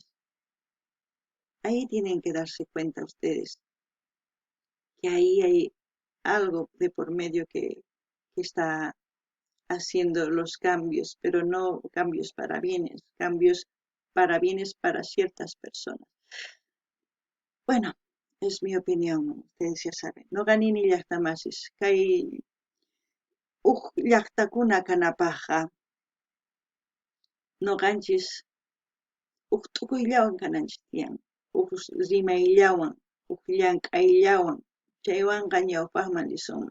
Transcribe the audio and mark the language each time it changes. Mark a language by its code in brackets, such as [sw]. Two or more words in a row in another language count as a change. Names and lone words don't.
[es] Ahí tienen que darse cuenta ustedes que ahí hay algo de por medio que está haciendo los cambios, pero no cambios para bienes para ciertas personas. Bueno, es mi opinión, ustedes ya saben. [qu] No ganini llaqtamasis, kay llaqtakuna kanapaqa noqanchis t'ukuyllawan kananchis tiyan, rimayllawan, llank'ayllawan, chaywanqa ñawpaqman risunman.